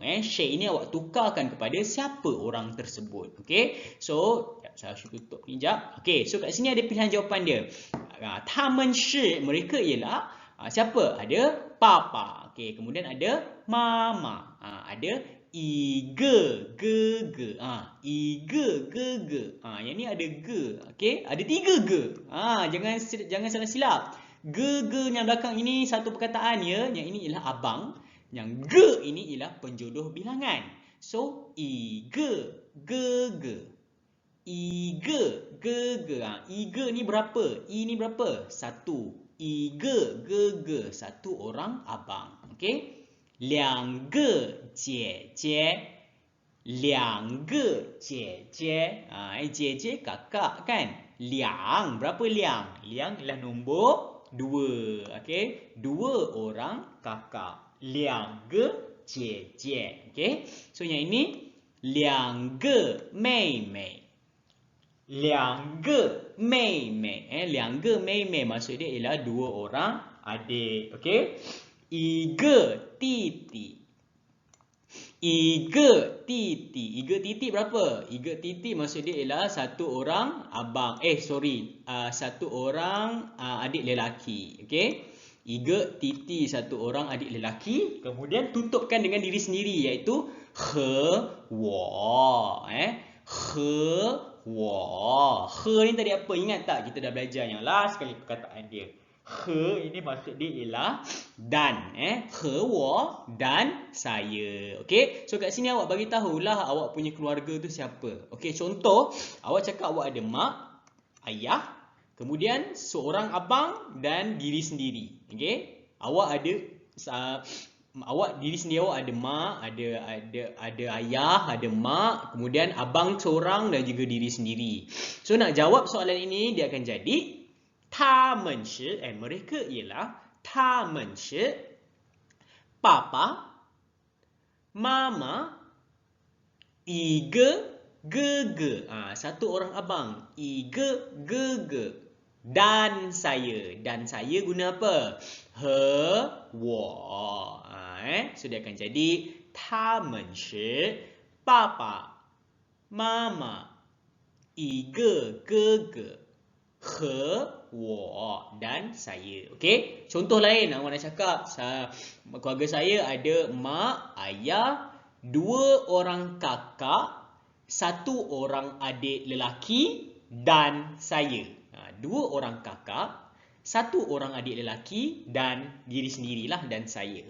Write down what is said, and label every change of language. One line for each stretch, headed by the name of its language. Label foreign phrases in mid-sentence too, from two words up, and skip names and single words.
Malay: 谁 ini awak tukarkan kepada siapa orang tersebut. Okey. So saya tutup ni sekejap. Okey, so kat sini ada pilihan jawapan dia.
Chinese: 他们是
Malay: mereka ialah siapa? Ada papa. Okey, kemudian ada mama.
Chinese: Ada 一个哥哥. 一个哥哥.
Malay: Yang ni ada ge. Okey, ada 3 ge. Jangan salah silap. Ge yang belakang ini satu perkataan ya. Yang ini ialah abang. Yang ge ini ialah penjodoh bilangan.
Chinese: So 一个哥哥. 一个哥哥.
Malay: 一个 ni berapa? I ni berapa? 1.
Chinese: 一个哥哥.
Malay: 1 orang abang. Okey.
Chinese: 2 个姐姐. 2个姐姐.
Malay: 姐姐 kakak kan? 2 berapa liang? Liang ialah nombor 2. Okey, 2 orang kakak.
Chinese: 2 个姐姐.
Malay: Okey. So yang ini 2
Chinese: 个妹妹. 2个妹妹. 2个妹妹
Malay: maksud dia ialah 2 orang adik. Okey.
Chinese: 一个弟弟. 一个弟弟. 一个弟弟 berapa? 一个弟弟
Malay: maksud dia ialah satu orang abang. Satu orang adik lelaki. Okey.
Chinese: 一个弟弟
Malay: satu orang adik lelaki. Kemudian tutupkan dengan diri sendiri iaitu
Chinese: 和我. 和我.
Malay: He ni tadi apa? Ingat tak kita dah belajar yang last sekali perkataan dia. He ini maksud dia ialah dan.
Chinese: 和我
Malay: dan saya. Okey. So kat sini awak bagi tahulah awak punya keluarga tu siapa. Okey, contoh awak cakap awak ada mak, ayah, kemudian seorang abang dan diri sendiri. Okey. Awak diri sendiri awak ada mak, ada ayah, ada mak, kemudian abang seorang dan juga diri sendiri. So nak jawab soalan ini dia akan jadi
Chinese: 他们是
Malay: mereka ialah
Chinese: 他们是
Malay: papa, mama,
Chinese: 一个哥哥,
Malay: satu orang abang, 一个哥哥, dan saya. Dan saya guna apa?
Chinese: 和我.
Malay: So dia akan jadi
Chinese: 他们是
Malay: papa, mama,
Chinese: 一个哥哥, 和我
Malay: dan saya. Okey. Contoh lain awak nak cakap keluarga saya ada mak, ayah, 2 orang kakak, 1 orang adik lelaki dan saya. 2 orang kakak, 1 orang adik lelaki dan diri sendirilah dan saya.